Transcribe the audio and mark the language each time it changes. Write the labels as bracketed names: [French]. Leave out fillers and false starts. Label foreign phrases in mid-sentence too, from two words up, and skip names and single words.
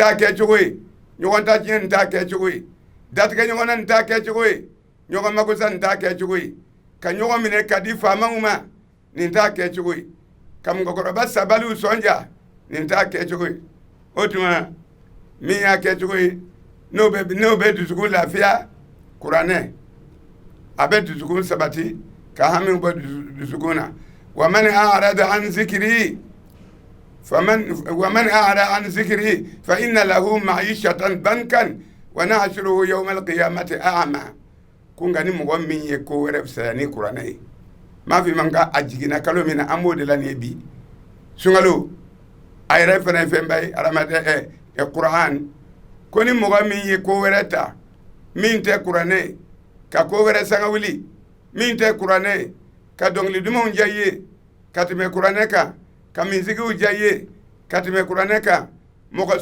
[Bambara] t'a kɛcogo ye ɲɔgɔn ta tiɲɛ nin t'a kɛcogo ye datigɛ ɲɔgɔnna nin t'a kɛcogo ye ɲɔgɔn makosa nin t'a kɛcogo ye ka ɲɔgɔn minɛ ka di faamaw ma nin t'a kɛcogo ye ka mɔgɔkɔrɔba sabaliw sɔnja nin t'a kɛcogo ye o tuma min y'a kɛcogo ye n'o bɛ dusukun lafiya kuranɛ a bɛ dusukun sabati ka hami bɔ dusukun na [Arabic] ومن أعرض عن ذكري فإن له معيشة ضنكا ونحشره يوم القيامة أعمى [Bambara] kun ga ni mɔgɔ min ye ko wɛrɛ fisaya ni kuranɛ ye m'a f'i ma ka a jiginna kalo min na an b'o de la nin ye bi sunkalo a yɛrɛ fana ye fɛnba ye adamaden kuran ko ni mɔgɔ min ye ko wɛrɛ ta min tɛ kuranɛ ka ko wɛrɛ sanga wuli min tɛ kuranɛ ka dɔnkili dumanw diya i ye ka tɛmɛ kuranɛ kan ka minsigiw diya i ye ka tɛmɛ kuranɛ kan mɔgɔ